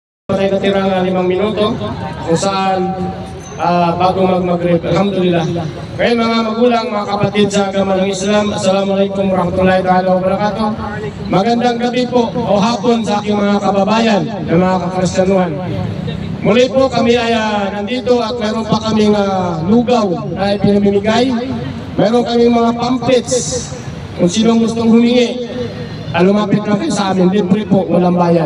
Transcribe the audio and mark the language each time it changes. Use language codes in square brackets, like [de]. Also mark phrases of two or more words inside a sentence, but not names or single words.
[tl] Patay natira nga 5 minuto kung saan bago mag-maghrib. Alhamdulillah. Ngayon mga magulang, mga kapatid sa agama ng Islam, [ar] السلام عليكم ورحمة الله وبركاته. [tl] Magandang gabi po o hapon sa aking mga kababayan na mga kakristyanuhan. Muli po kami ay nandito at meron pa kaming lugaw na ipinamimigay. Meron kaming mga pamphlets kung sinong gustong humingi. Lumapit lang kayo sa amin, libre po, walang bayad.